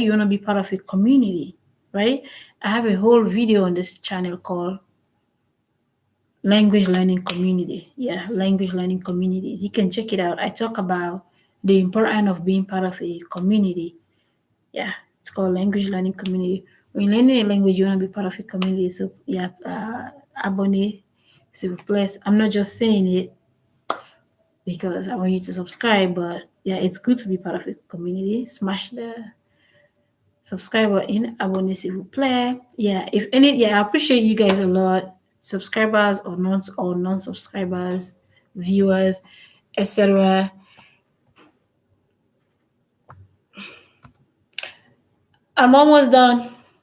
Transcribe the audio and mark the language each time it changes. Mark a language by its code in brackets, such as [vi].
[en] You want to be part of a community, right? I have a whole video on this channel called Language Learning Community. Yeah, Language Learning Communities. You can check it out. I talk about the importance of being part of a community. Yeah, it's called Language Learning Community. When you're learning a language, you want to be part of a community. So yeah, [fr] abonnez, s'il vous plaît. [en] I'm not just saying it because I want you to subscribe, but yeah, it's good to be part of a community. Smash the subscribe button, [fr] abonnez, s'il vous plaît. [en] Yeah, I appreciate you guys a lot. Subscribers or non-subscribers, viewers, etc. I'm almost done.